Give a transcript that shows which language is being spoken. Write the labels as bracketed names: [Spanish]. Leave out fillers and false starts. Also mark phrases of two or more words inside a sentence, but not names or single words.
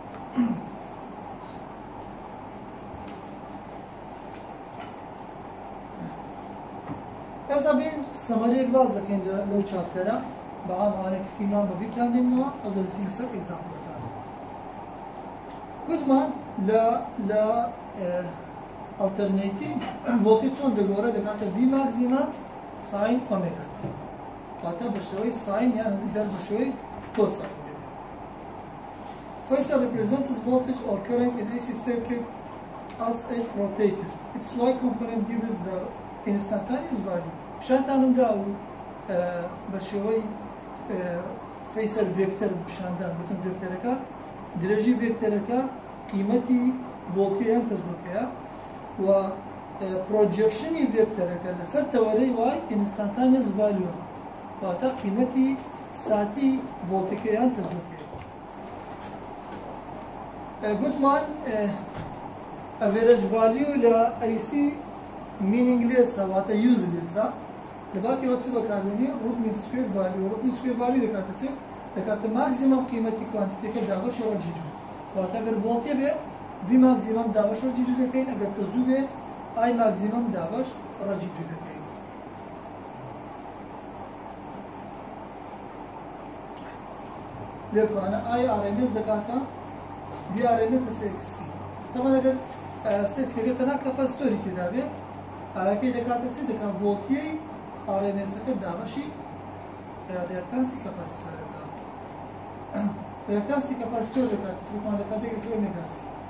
[Central Kurdish] ئێستا بین سەمەرەیەک باز دەکەین لەو چاپتەرە بە ئامانێک خیمان بە بیرتان دێنەوە ئەو دەچین لەسەر ئێگزامپڵەکان گوتمان لە ئەڵتەرنەیتیڤ ڤۆڵتی چۆن دەگۆڕێ دەکاتە [English] V maximum [Central Kurdish] ساین ئۆمێگا واتە بە شێوەی ساین یان زەر بە شێوەی کۆسایت [English] Phaser represents voltage or current in AC circuit as it rotates. Its Y component gives the instantaneous value. [Central Kurdish] پیشانتانم دا و بە شێوەی [English] phasor vector [Central Kurdish] پیشاندان بتون ڤێکتەرەکە درێژی ڤێکتەرەکە قیمەتی ڤۆڵتیان تەزووەکەیە و پرۆجێکشنی ڤێکتەرەکە لەسەر تەوەرەی وای [English] instantaneous value [Central Kurdish] واتە قیمەتی ساتی ڤۆڵتەکەیان تەزووەکەیە گوتمان [English] average value [Central Kurdish] لە ئەیسی meaningless واتە useless لەباکەوە چ بەکاردێنێ [English] root mean square value root mean square value [Central Kurdish] دەکاتە چ دەکاتە ماکزیمەم قیمەتی کوانتیتەکە دابەش ڕەجی دوو واتە ئەگەر ڤۆڵتێ بێ [English] V maximum [Central Kurdish] دابەش ڕەجی دوو دەکەین ئەگەر تەزوو بێ [English] I maximum [Central Kurdish] دابەش ڕەجی دوو دەکەین لێتوانە [English] I RMS [Central Kurdish] دەکاتە [English] V RMS [Central Kurdish] لەسەر XC تەمەن ئەگەر سێکتەکە تەنها کەپاسیتۆری تێدا بێ ئاەکەی دەکاتە چی دەکات ڤۆڵتیەی RMS-ەکە دابەشی ریاکتانسی کەپاسیتۆرەکە ریاکتانسی کەپاسیتۆر دەکات چۆن دەکاتە یەک لەسەر [English] omega-C